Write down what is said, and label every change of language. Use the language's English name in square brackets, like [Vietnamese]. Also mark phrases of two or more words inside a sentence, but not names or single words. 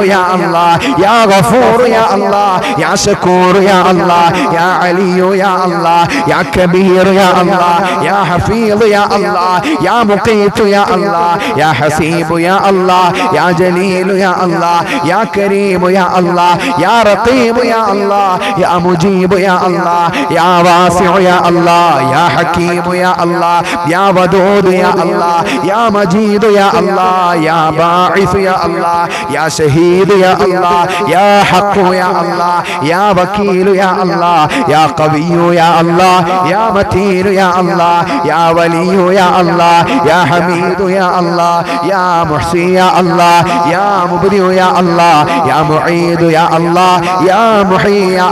[Arabic] يا الله يا غفور يا الله يا شكور يا الله يا علي يا الله يا كبير يا الله يا حفيظ يا الله يا مقيت يا الله يا حسيب يا الله يا جليل يا الله يا كريم يا الله يا رقيب يا الله يا مجيب يا الله يا واسع يا الله يا حكيم يا الله يا ودود يا الله يا مجيد يا الله يا باعث يا الله يا شهيد يا الله يا حق يا الله يا وكيل يا الله يا قوي يا الله يا متين يا الله يا ولي يا الله يا حميد يا الله يا محصي يا الله يا مبدئ يا الله يا معيد يا الله يا محيي يا